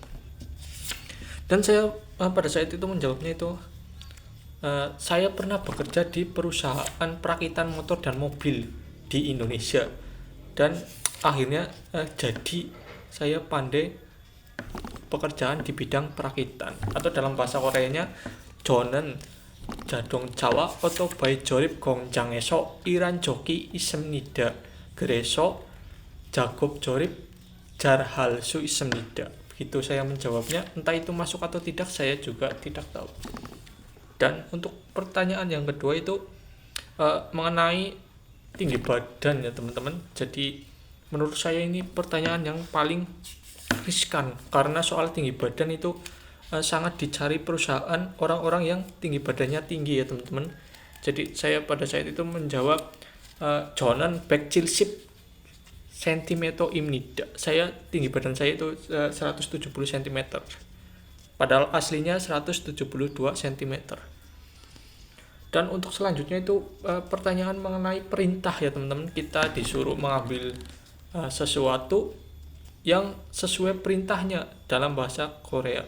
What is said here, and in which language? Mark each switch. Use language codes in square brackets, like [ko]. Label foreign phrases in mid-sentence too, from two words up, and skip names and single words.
[id] Dan saya pada saat itu menjawabnya itu saya pernah bekerja di perusahaan perakitan motor dan mobil di Indonesia, dan akhirnya jadi saya pandai pekerjaan di bidang perakitan, atau dalam bahasa Koreanya [ko] 저는 자동차와 오토바이 조립 공장에서 일한 적이 있습니다. 그래서 작업 조립 잘 할 수 있습니다. [id] Begitu saya menjawabnya. Entah itu masuk atau tidak saya juga tidak tahu. Dan untuk pertanyaan yang kedua itu mengenai tinggi badan ya teman-teman. Jadi menurut saya ini pertanyaan yang paling riskan, karena soal tinggi badan itu sangat dicari perusahaan orang-orang yang tinggi badannya tinggi ya teman-teman. Jadi saya pada saat itu menjawab [ko] 저는 170 cm 입니다. [id] Saya tinggi badan saya itu 170 cm. Padahal aslinya 172 cm. Dan untuk selanjutnya itu pertanyaan mengenai perintah ya teman-teman. Kita disuruh mengambil sesuatu yang sesuai perintahnya dalam bahasa Korea.